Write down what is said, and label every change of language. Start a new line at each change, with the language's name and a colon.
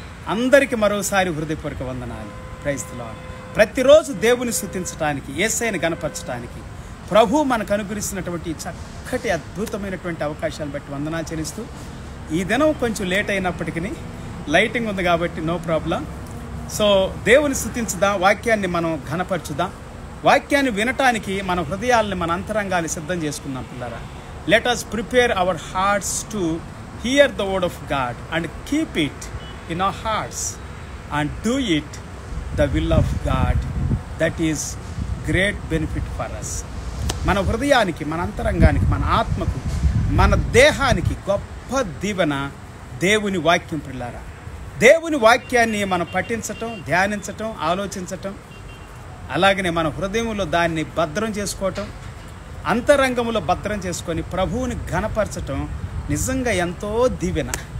Telugu: అందరికీ మరోసారి హృదయపూర్వక వందనాలు. Praise the lord. ప్రతిరోజు దేవుని స్తుతించడానికి, యేసయ్యను కనపరచడానికి ప్రభు మనకు అనుగ్రహిస్తున్నటువంటి చక్కటి అద్భుతమైనటువంటి అవకాశాలను బట్టి వందనాలు చెల్లిస్తూ, ఈ దినం కొంచెం లేట్ అయినప్పటికీ లైటింగ్ ఉంది కాబట్టి నో ప్రాబ్లం. సో దేవుని స్తుతించుదాం, వాక్యాన్ని మనం ఘనపరచుదాం. వాక్యాన్ని వినటానికి మన హృదయాల్ని, మన అంతరంగాన్ని సిద్ధం చేసుకుందాం పిల్లరా.
English: Let us prepare our hearts to hear the word of God and keep it in our hearts and do it the will of God. That is great benefit for us.
Telugu: మన హృదయానికి, మన అంతరంగానికి, మన ఆత్మకు, మన దేహానికి గొప్ప దీవెన దేవుని వాక్యం పిల్లారా. దేవుని వాక్యాన్ని మనం పఠించటం, ధ్యానించటం, ఆలోచించటం, అలాగనే మన హృదయంలో దాన్ని భద్రం చేసుకోవటం, అంతరంగంలో భద్రం చేసుకొని ప్రభువుని ఘనపరచటం నిజంగా ఎంతో దీవెన.